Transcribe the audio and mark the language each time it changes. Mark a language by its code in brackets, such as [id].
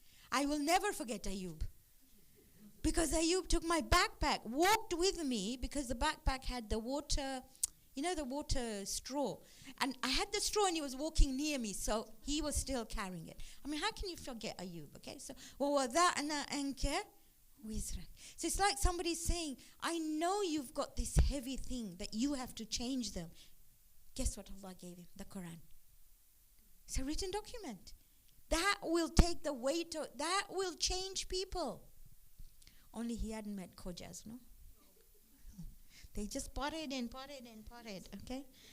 [en] I will never forget Ayub. Because Ayub took my backpack, walked with me, because the backpack had the water, the water straw. And I had the straw and he was walking near me, so he was still carrying it. I mean, how can you forget Ayub, okay? [ar] So, وَوَضَعْنَا أَنْكَ وِزْرَكَ. [en] So it's like somebody's saying, I know you've got this heavy thing that you have to change them. Guess what Allah gave him? The Quran. It's a written document. That will take the weight of, that will change people. Only he hadn't met Khojas, no? They just potted, okay?